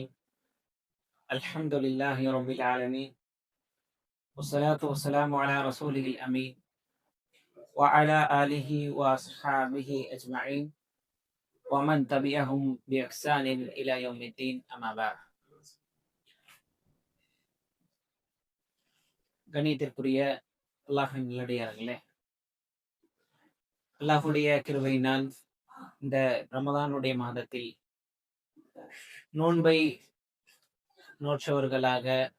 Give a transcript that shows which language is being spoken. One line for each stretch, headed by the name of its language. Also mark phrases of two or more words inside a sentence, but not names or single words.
Arabic: الحمد لله رب العالمين، والصلاة والسلام على رسوله الأمين وعلى آله وأصحابه أجمعين ومن تبعهم بإحسان إلى يوم الدين. أما بعد.
Tamil: கணியத்திற்குரிய அல்லாஹின் நல்லடியார்களே, அல்லாஹுடைய கிருபையினால் இந்த ரமதானுடைய மாதத்தில் நோன்பை நோற்றவர்களாக,